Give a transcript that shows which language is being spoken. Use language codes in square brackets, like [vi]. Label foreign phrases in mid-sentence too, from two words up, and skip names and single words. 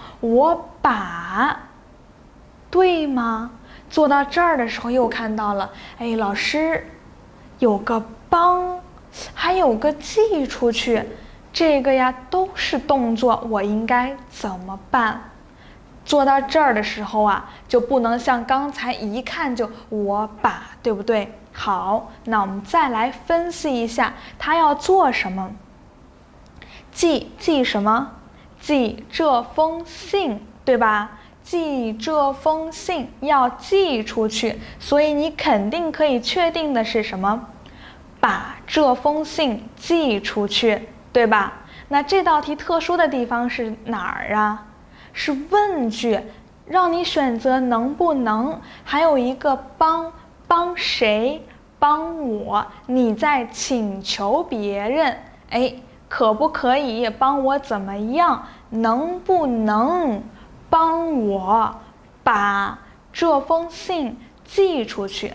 [zh] 我把，對嗎？做到這兒的時候又看到了，哎，老師有個幫，還有個寄出去，這個呀都是動作，我應該怎麼辦？做到這兒的時候啊，就不能像剛才一看就我把，對不對？好，那我們再來分析一下，他要做什麼？寄什麼？寄這封信，對吧？寄這封信要寄出去，所以你肯定可以確定的是什麼？把這封信寄出去，對吧？那這道題特殊的地方是哪兒啊？是問句，讓你選擇能不能，還有一個幫誰？幫我，你在請求別人，哎，可不可以幫我怎麼樣？能不能幫我把這封信寄出去？